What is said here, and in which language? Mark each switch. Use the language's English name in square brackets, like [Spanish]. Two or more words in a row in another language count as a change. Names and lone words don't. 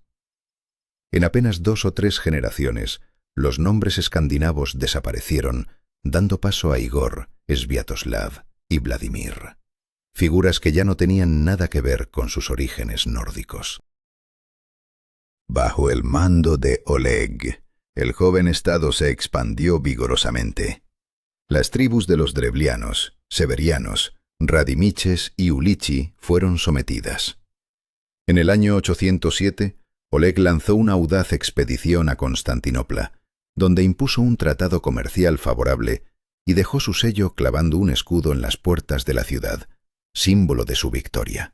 [Spanish] En apenas 2 o 3 generaciones, los nombres escandinavos desaparecieron, dando paso a Igor, Sviatoslav y Vladimir, figuras que ya no tenían nada que ver con sus orígenes nórdicos. Bajo el mando de Oleg, el joven estado se expandió vigorosamente. Las tribus de los drevlianos, severianos, radimiches y ulichi fueron sometidas. En el año 807, Oleg lanzó una audaz expedición a Constantinopla, donde impuso un tratado comercial favorable y dejó su sello clavando un escudo en las puertas de la ciudad, símbolo de su victoria.